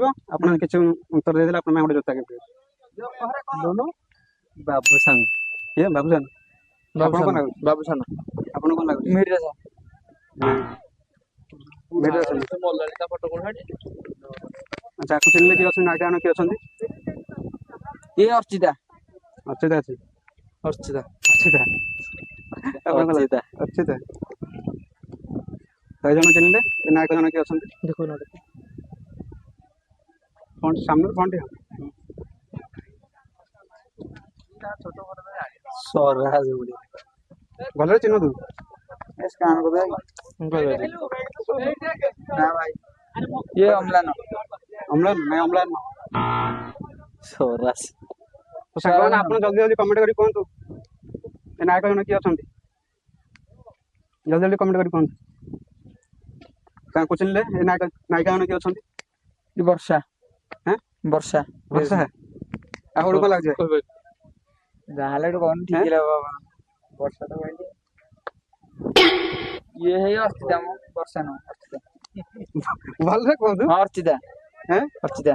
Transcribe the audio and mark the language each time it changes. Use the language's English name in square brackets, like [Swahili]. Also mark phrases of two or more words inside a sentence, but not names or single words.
[Odia] ଆପଣ କିଛି ଉତ୍ତର ଦେଇଦେଲେ ଆପଣ ଗୋଟେ ଜୋତା ଗିଫ୍ଟ। ବାବୁସାନ କିଏ ବାବୁସାନ? ଆପଣ କଣ ଲାଗୁଛି? ବାବୁସାନ ଆପଣ କଣ ଲାଗୁଛି? ମିର୍ଜା ସାର୍ ଭିଡ଼ିଓ ଅଛନ୍ତି। ଆଚ୍ଛା ଆକୁ ଚିହ୍ନିଲେ କିଏ ଅଛନ୍ତି? ନାୟିକା ଜଣକ କିଏ ଅଛନ୍ତି? [Hindi] ये अर्चिता [Odia] ଅର୍ଚ୍ଚିତା ଅଛି। अर्चिता ଅର୍ଚ୍ଚିତା ଆପଣ କଣ ଲାଗୁଛି? ଅର୍ଚ୍ଚିତା। 100 ଜଣ ଚିହ୍ନିଲେ ଏ ନାୟକ ଜଣକ କିଏ ଅଛନ୍ତି? [Hindi] देखो ना [Odia] ଫ୍ରଣ୍ଟ ସାମନାରୁ ଫ୍ରଣ୍ଟ स्वराज ଭଲରେ ଚିହ୍ନନ୍ତୁ। [Hindi] स्कैन कर दे ना भाई ये अम्लान [Odia] ଅମ୍ଳାନ ନାଇଁ ଅମ୍ଳାନ ନୁହଁ। स्वराज ତ ସାଙ୍ଗମାନେ ଆପଣ ଜଲ୍ଦି ଜଲ୍ଦି କମେଣ୍ଟ କରି କୁହନ୍ତୁ ଏ ନାୟକ ଜଣ କିଏ ଅଛନ୍ତି? ଜଲ୍ଦି ଜଲ୍ଦି କମେଣ୍ଟ କରି କୁହନ୍ତୁ। ତାଙ୍କୁ ଚିହ୍ନିଲେ ଏ ନାୟିକା ଜଣ କିଏ ଅଛନ୍ତି? [Hindi] ये वर्षा [Odia] ହାଁ वर्षा ବର୍ଷା। ଆପଣଙ୍କୁ କଣ ଲାଗୁଛି? ଯାହାହେଲେ ଗୋଟେ କହୁନି ଠିକ ଲାଗିବ ଆପଣ ବର୍ଷା ତ କହିଲି ଇଏ ହେଇ ଅର୍ଚିତା ମୁଁ ବର୍ଷା ନୁହଁ ଅର୍ଚିତା ଭଲରେ କୁହନ୍ତୁ। ହଁ ଅର୍ଚିତା ହେଁ ଅର୍ଚିତା